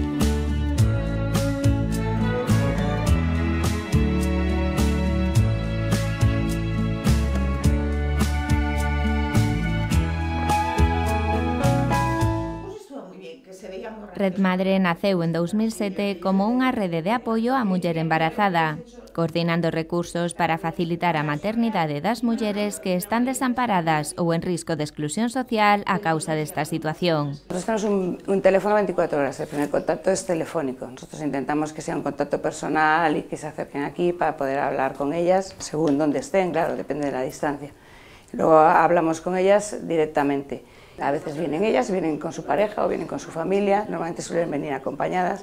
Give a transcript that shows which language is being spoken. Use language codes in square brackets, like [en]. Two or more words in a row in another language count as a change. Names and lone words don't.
[gl] Red Madre naceu en 2007 como unha rede de apoio á muller embarazada, coordinando recursos para facilitar a maternidade das mulleres que están desamparadas ou en risco de exclusión social a causa desta situación. [es] Nosotros tenemos un teléfono 24 horas, el primer contacto es telefónico. Nosotros intentamos que sea un contacto personal y que se acerquen aquí para poder hablar con ellas, según donde estén, claro, depende de la distancia. Luego hablamos con ellas directamente. A veces vienen ellas, vienen con su pareja o vienen con su familia, normalmente suelen venir acompañadas.